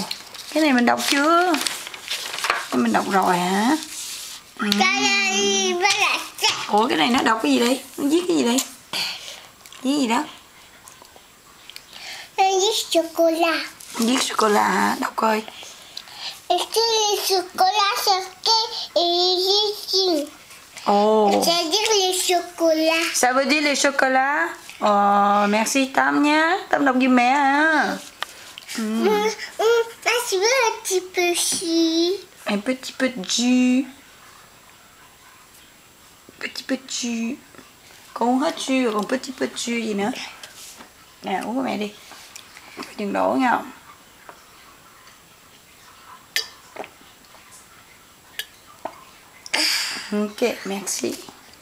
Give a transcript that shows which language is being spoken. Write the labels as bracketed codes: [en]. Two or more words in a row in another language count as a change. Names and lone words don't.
[vi] Cái này mình đọc chưa? Cái mình đọc rồi hả? Ủa cái này nó đọc cái gì đây? Nó viết cái gì đây? Viết gì đó? Nó viết sô-cô-la. Viết sô-cô-la hả? Đọc coi. [fr] Est-ce que le chocolat sortait et les Ồ. Ça veut dire les chocolats. Ça veut dire les chocolats. [vi] Ồ, merci Tâm nhá. Tâm đọc giùm mẹ hả? Là, [fr] tu veux un petit peu jus. Un petit peu de jus. Petit peu de jus. [vi] Con uống hết jus rồi còn [fr] petit peu de jus [vi] gì nữa. Nè uống của mẹ đi. Đừng đổ nha. [fr] Ok, merci.